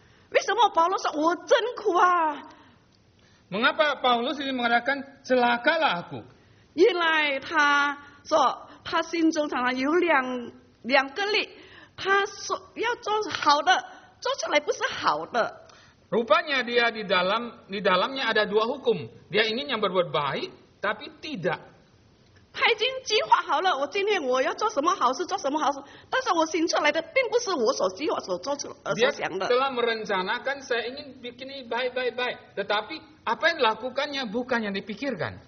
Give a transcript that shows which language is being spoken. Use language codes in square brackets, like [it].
[zh] 为什么保罗说我真苦啊？ [id] Mengapa Paulus ini mengatakan celakalah aku? [zh] 原来他说他心中常常有两个力，他说要做好的，做出来不是好的。 [id] Rupanya dia di dalamnya ada dua hukum. Dia ingin yang berbuat baik, tapi tidak. [zh] 他已经计划好了，我今天我要做什么好事，做什么好事，但是我行出来的并不是我所计划所做出所 [id] Dia [zh] 想的。 [id] telah merencanakan saya ingin bikin ini baik. Tetapi apa yang dilakukannya bukan yang dipikirkan.